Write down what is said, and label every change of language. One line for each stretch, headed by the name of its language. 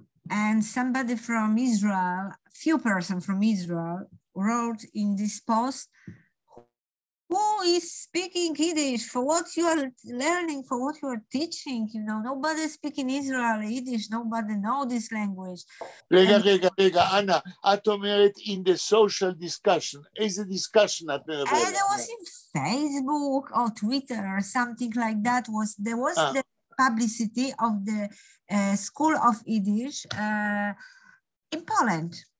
English: And somebody from Israel, few person from Israel wrote in this post, who is speaking Yiddish for what you are learning, for what you are teaching, you know, nobody speaking Israel Yiddish, nobody know this language.
Hebrew: רגע, אנה, את אומרת in the social discussion, איזה discussion את מדברת?
English: And it was in Facebook or Twitter or something like that. There was the publicity of the School of Yiddish in Poland.